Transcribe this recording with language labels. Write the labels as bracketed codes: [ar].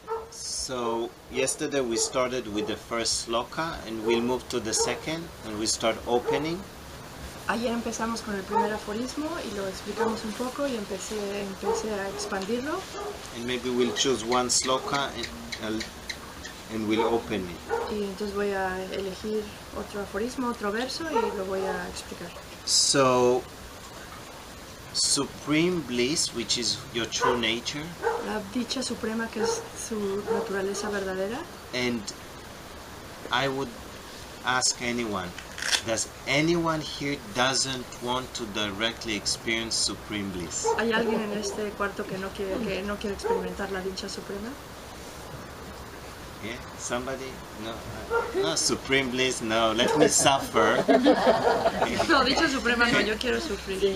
[en] So yesterday we started with the first sloka and we'll move to the second and we start opening. [es] Ayer empezamos con el primer aforismo y lo explicamos un poco y empecé a expandirlo. [en] And maybe we'll choose one sloka and we'll open it. [es] Y entonces voy a elegir otro aforismo, otro verso y lo voy a explicar. [en] So, supreme bliss, which is your true nature. [es] La dicha suprema, que es su naturaleza verdadera. [en] And I would ask anyone, does anyone here doesn't want to directly experience supreme bliss? [es] ¿Hay alguien en este cuarto que no quiere experimentar la dicha suprema? [en] Yeah, somebody? No, supreme bliss, no, let me suffer. [es] No, dicha suprema no, yo quiero sufrir.